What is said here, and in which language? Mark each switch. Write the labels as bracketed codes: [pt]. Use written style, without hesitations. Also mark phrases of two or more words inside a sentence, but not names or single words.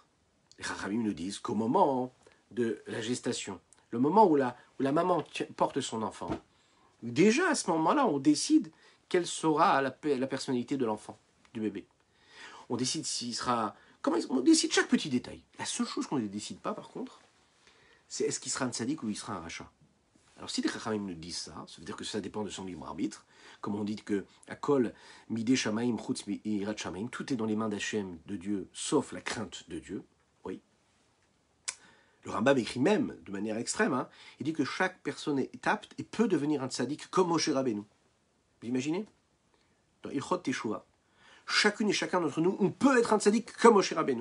[fr] Les Chachamim nous disent qu'au moment de la gestation, le moment où la maman porte son enfant, déjà à ce moment-là, on décide quelle sera la personnalité de l'enfant, du bébé. On décide s'il sera... On décide chaque petit détail. La seule chose qu'on ne décide pas, par contre, c'est est-ce qu'il sera un tzaddik ou il sera un rachat. Alors si les Chachamim nous disent ça, ça veut dire que ça dépend de son libre arbitre. Comme on dit que [he] הכל בידי שמים חוץ מיראת שמים, [fr] tout est dans les mains d'Hachem, de Dieu, sauf la crainte de Dieu. Oui. Le Rambam écrit même, de manière extrême, il dit que chaque personne est apte et peut devenir un tzaddik comme Moshe Rabbeinu. Vous imaginez? Dans Ilchot Teshuvah, chacune et chacun d'entre nous, on peut être un tzaddik comme Moshe Rabbeinu.